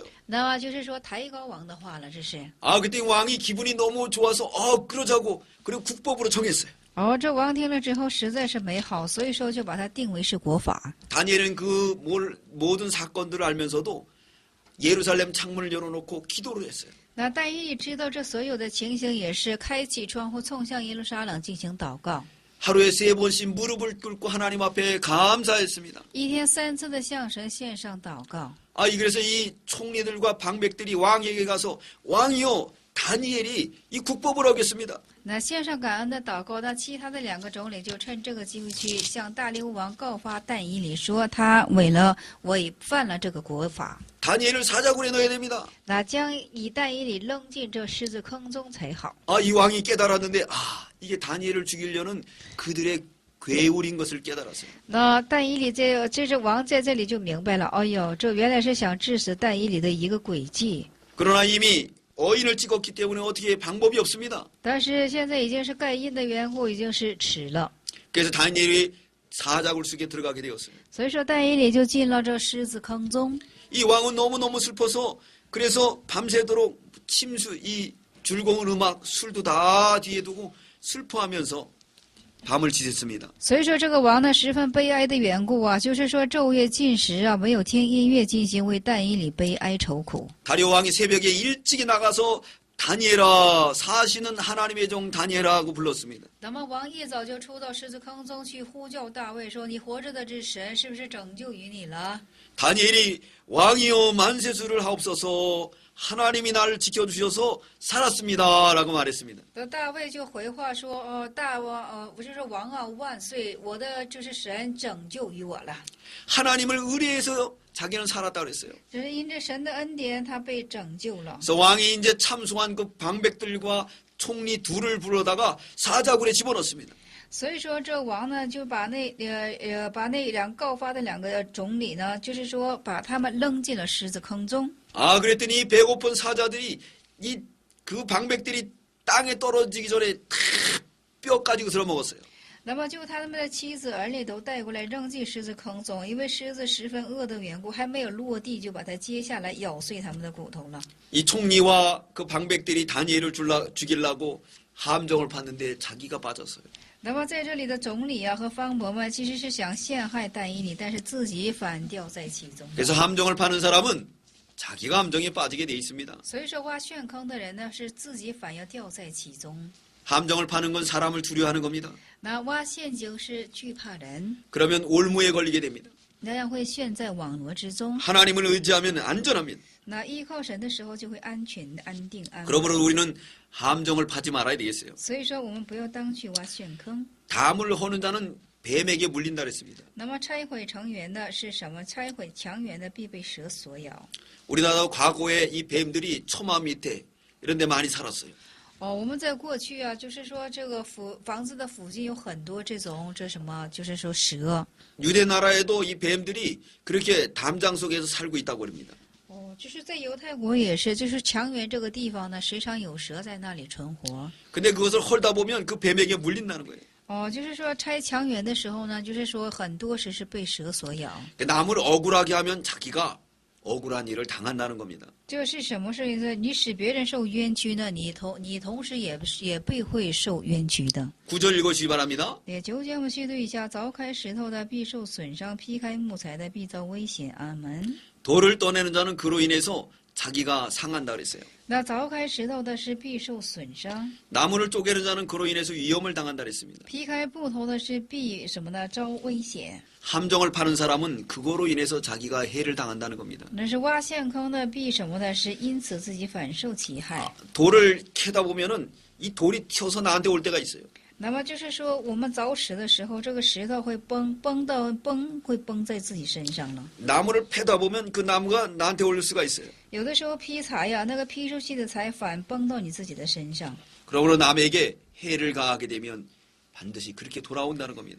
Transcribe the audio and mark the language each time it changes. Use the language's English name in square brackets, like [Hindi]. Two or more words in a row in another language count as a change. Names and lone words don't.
[Chinese] 那么就是说抬高王的话了，这是。 [Korean] 아 그때 왕이 기분이 너무 좋아서 그러자고 그리고 국법으로 정했어요. [Chinese] 这王听了之后实在是美好，所以说就把它定为是国法。 [Korean] 다니엘은 그 모든 사건들을 알면서도 예루살렘 창문을 열어놓고 기도를 했어요. [Chinese] 那但以理知道这所有的情形，也是开启窗户，冲向耶路撒冷进行祷告。 [Korean] 하루에 3번씩 무릎을 꿇고 하나님 앞에 감사했습니다. [Chinese] 一天3次的向神献上祷告。 [Korean] 그래서 이 총리들과 방백들이 왕에게 가서 왕이요 다니엘이 이 국법을 어겼습니다. [Chinese] 那献上感恩的祷告，那其他的2个总理就趁这个机会去向大利乌王告发但以理，说他违犯了这个国法。 [Korean] 다니엘을 사자굴에 넣어야 됩니다. [Chinese] 那将以但以理扔进这狮子坑中才好。 [Korean] 이 왕이 깨달았는데 이게 다니엘을 죽이려는 그들의 괴울인 것을 깨달았어요. [Chinese] 那但以理这王在这里就明白了，哎呦，这原来是想致死但以理的一个诡计。 [Korean] 그러나 이미 어인을 찍었기 때문에 어떻게 방법이 없습니다. [Chinese] 但是现在已经是盖印的缘故，已经是迟了， [Korean] 그래서 다니엘이 사자굴 속에 들어가게 되었어요. [Chinese] 所以说但以理就进了这狮子坑中。 [Korean] 이 왕은 너무너무 슬퍼서 그래서 밤새도록 침수, 이 즐거운 음악, 술도 다 뒤에 두고 슬퍼하면서 밤을 지샜습니다. [Chinese] 所以说这个王呢十分悲哀的缘故啊，就是说昼夜禁食啊，没有听音乐进行，为但以理悲哀愁苦。 [Korean] 다리오 왕이 새벽에 일찍이 나가서 다니엘아, 사시는 하나님의 종 다니엘아고 불렀습니다. [Chinese] 那么王一早就出到狮子坑中去呼叫大卫说：“你活着的之神是不是拯救于你了？” [Korean] 다니엘이 왕이여 만세수를 하옵소서 하나님이 나를 지켜주셔서 살았습니다 라고 말했습니다. [Chinese] 那大卫就回话说：“大王，我就说王啊，万岁！我的就是神拯救于我了， [Korean] 하나님을 의뢰해서 자기는 살았다고 그랬어요. [Chinese] 只是因着神的恩典，他被拯救了。 [Korean] 그래서 왕이 이제 참수한 그 방백들과 총리 둘을 불러다가 사자굴에 집어넣습니다. [Chinese] 所以说这王呢，就把那告发的两个总理呢，就是说把他们扔进了狮子坑中。 [Korean] 아, 그랬더니 이 배고픈 사자들이 그 방백들이 땅에 떨어지기 전에 다 뼈 가지고 들어 먹었어요. [Chinese] 那么就他们的妻子儿女都带过来扔进狮子坑中，因为狮子十分饿的缘故，还没有落地就把它接下来咬碎他们的骨头了。 [Korean] 이 총리와 그 방백들이 다니엘을 죽이려고 함정을 팠는데 자기가 빠졌어요. [Chinese] 那么在这里的总理啊和方伯们其实是想陷害但以理，但是自己反掉在其中。 [Korean] 그래서 함정을 파는 사람은 자기가 함정에 빠지게 돼 있습니다. [Chinese] 所以说挖陷坑的人呢，是自己反要掉在其中。 [Korean] 함정을 파는 건 사람을 두려워하는 겁니다. [Chinese] 那挖陷阱是惧怕人， [Korean] 그러면 올무에 걸리게 됩니다. [Chinese] 那样会陷在网罗之中。 [Korean] 하나님을 의지하면 안전합니다. [Chinese] 那依靠神的时候就会安全、安定、安稳。 [Korean] 그러므로 우리는 함정을 파지 말아야 되겠어요. [Chinese] 所以说我们不要当去挖陷坑。 [Korean] 담을 허는 자는 뱀에게 물린다 그랬습니다. [Chinese] 那么拆毁成员的是什么？拆毁墙垣的必被蛇所咬。 [Korean] 우리나라도 과거에 이 뱀들이 처마 밑에 이런 데 많이 살았어요. [Chinese] 我们在过去啊，就是说这个房子的附近有很多这什么，就是说蛇。 [Korean] 유대 나라에도 이 뱀들이 그렇게 담장 속에서 살고 있다고 합니다. [Chinese] 就是在犹太国也是，就是墙垣这个地方呢，时常有蛇在那里存活。 [Korean] 근데 그것을 헐다 보면 그 뱀에게 물린다는 거예요. [Chinese] 就是说拆墙垣的时候呢，就是说很多时是被蛇所咬。 [Korean] 남을 억울하게 하면 자기가 억울한 일을 당한다는 겁니다. [Chinese] 这是什么事情呢？你使别人受冤屈呢，你同时也被会受冤屈的。 [Korean] 9절 읽어주시기 바랍니다. [Chinese] 9 节我们续读一下：凿开石头的必受损伤，劈开木材的必遭危险。阿门。 [Korean] 돌을 떠내는 자는 그로 인해서 자기가 상한다 그랬어요. [Chinese] 那凿开石头的是必受损伤， [Korean] 나무를 쪼개는 자는 그로 인해서 위험을 당한다 그랬습니다. [Chinese] 劈开木头的是必什么呢？遭危险。 [Korean] 함정을 파는 사람은 그거로 인해서 자기가 해를 당한다는 겁니다. [Chinese] 那是挖陷坑的必什么呢？是因此自己反受其害。 [Korean] 돌을 캐다 보면은 이 돌이 튀어서 나한테 올 때가 있어요. [Chinese] 那么就是说，我们凿石的时候，这个石头会崩在自己身上了。 [Korean] 나무를 패다 보면 그 나무가 나한테 올 수가 있어요. [Chinese] 有的时候劈柴呀，那个劈出去的柴反崩到你自己的身上。 [Korean] 그러므로 남에게 해를 가하게 되면 반드시 그렇게 돌아온다는 겁니다.